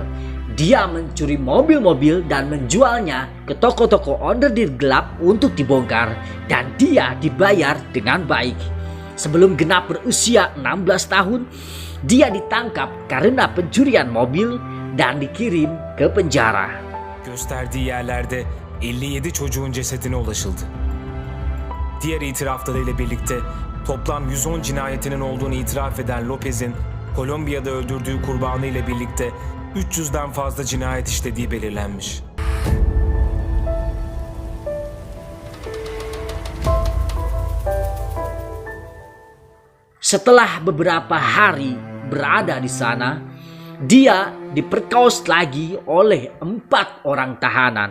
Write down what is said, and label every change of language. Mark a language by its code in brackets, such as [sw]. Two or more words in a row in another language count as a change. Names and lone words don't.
[id] Dia mencuri mobil-mobil dan menjualnya ke toko-toko onderdil gelap untuk dibongkar, dan dia dibayar dengan baik. Sebelum genap berusia 16 tahun, dia ditangkap karena pencurian mobil dan dikirim ke penjara. [tr] Gösterdiği yerlerde 57 çocuğun cesedine ulaşıldı. Diğer itiraflarıyla birlikte toplam 110 cinayetinin olduğunu itiraf eden Lopez'in Kolombiya'da öldürdüğü kurbanı ile birlikte 300'den fazla cinayet işlediği belirlenmiş. [id] Setelah beberapa hari berada di sana, dia diperkaos lagi oleh 4 orang tahanan.